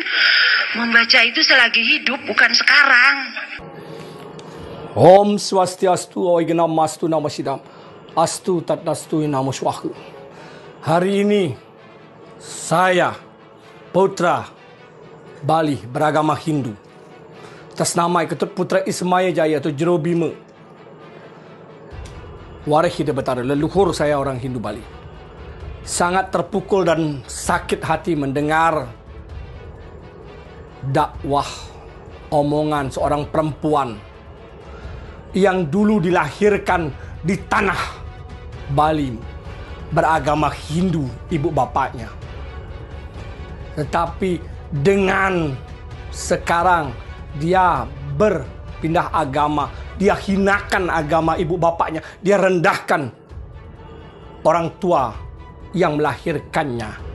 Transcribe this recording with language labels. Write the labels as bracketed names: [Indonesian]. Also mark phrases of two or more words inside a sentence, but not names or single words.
[Indonesian] Membaca itu selagi hidup, bukan sekarang. [Sanskrit] Om Swastiastu, Oignam Mastu Nama Sidam, Astu Tatnastu Namo Swahu. [Indonesian] Hari ini saya, putra Bali beragama Hindu, atas nama Ketut Putra Ismaya Jaya atau Jero Bima, Warihida Betara, leluhur saya orang Hindu Bali, sangat terpukul dan sakit hati mendengar dakwah omongan seorang perempuan yang dulu dilahirkan di tanah Bali beragama Hindu ibu bapaknya, tetapi dengan sekarang dia berpindah agama, dia hinakan agama ibu bapaknya, dia rendahkan orang tua yang melahirkannya.